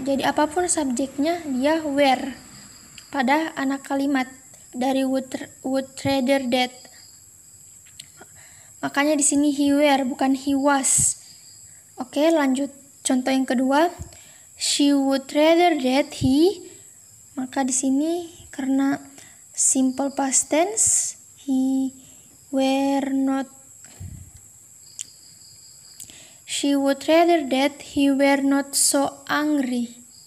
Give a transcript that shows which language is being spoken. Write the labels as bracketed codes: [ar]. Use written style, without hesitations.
[id] Jadi apapun subjeknya dia were pada anak kalimat dari would rather that. Makanya di sini he were bukan he was. Oke, lanjut contoh yang kedua. [en] She would rather that he. [id] Maka di sini karena [en] simple past tense, he were not. She would rather that he were not so angry.